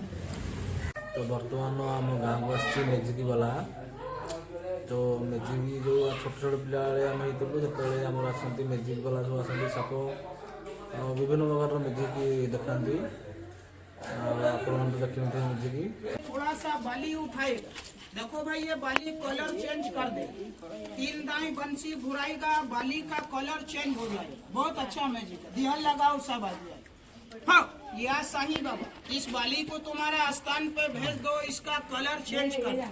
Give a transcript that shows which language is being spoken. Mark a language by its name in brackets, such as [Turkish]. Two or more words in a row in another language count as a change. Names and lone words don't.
[Odia] ତ ବର୍ତ୍ତମାନ ଆମ ଗାଁକୁ ଆସିଛି ମ୍ୟାଜିକ୍ ବାଲା। ତ ମ୍ୟାଜିକ୍ ଯେଉଁ ଛୋଟ ଛୋଟ ପିଲାବେଳେ ଆମେ ହେଇଥିଲୁ, ସେତେବେଳେ ଆମର ଆସନ୍ତି ମ୍ୟାଜିକ୍ ବାଲା ସବୁ ଆସନ୍ତି, ସାପ ବିଭିନ୍ନ ପ୍ରକାରର ମ୍ୟାଜିକ୍ ଦେଖାନ୍ତି। ଆପଣମାନେ ତ ଦେଖିନଥିବେ ମ୍ୟାଜିକ୍। [Hindi] थोड़ा सा बाली उठाएगा, देखो भाई ये बाली कलर चेंज कर दे, 3 दाएं बंसी घुराएगा, बाली का कलर चेंज हो जाएगा। बहुत अच्छा मैजिक है, दिहल लगाओ सब आ जाए। हाँ या सही बाबा, इस बाली को तुम्हारे स्थान पे भेज दो, इसका कलर चेंज कर दो।